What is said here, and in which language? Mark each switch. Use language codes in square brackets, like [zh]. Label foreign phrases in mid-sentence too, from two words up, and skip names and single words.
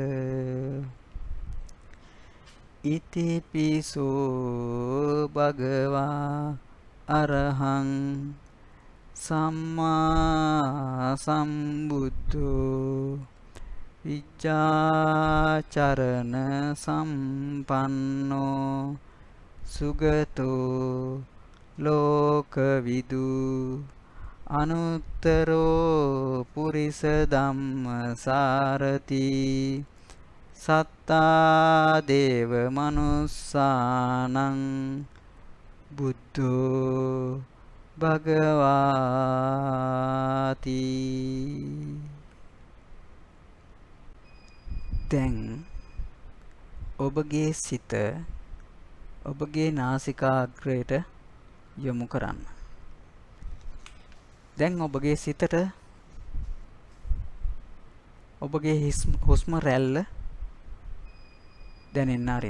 [pi] ඉතිපිසෝ භගවා අරහං සම්මා සම්බුද්ධෝ විජ්ජාචරණ සම්පන්නෝ සුගතෝ ලෝකවිදු අනුත්තරෝ පුරිස ධම්ම සාරති. සත්තා දේව මනුස්සානං බුද්ධෝ භගවාති. [si] දැන් ඔබගේ සිත ඔබගේ නාසිකාග්‍රයට යොමු කරන්න. දැන් ඔබගේ සිතට ඔබගේ හුස්ම රැල්ල දැනෙන්න ආරින්න.